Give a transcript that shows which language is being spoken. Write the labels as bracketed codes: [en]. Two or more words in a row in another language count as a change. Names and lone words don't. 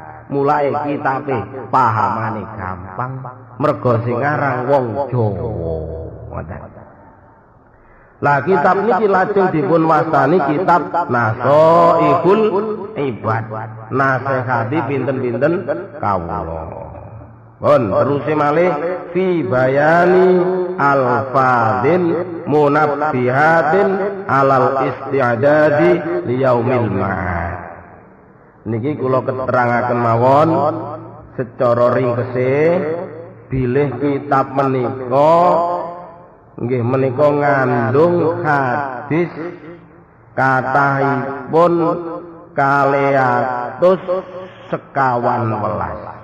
[jv] Mulai kitabe pahamane gampang mergo sing aran wong Jawa. Lah kitab niki lajeng dipun wastani kitab Nasaihul Ibad. Nasihati pinten-pinten kawula. Pun terus malih [ar] في بيان الفاضل منبهات على الاستعداد ليوم المعاد. [jv] Niki kula keterangaken mawon secara ringkese bilih kitab menika nggih menika ngandung hadis kathahipun 251.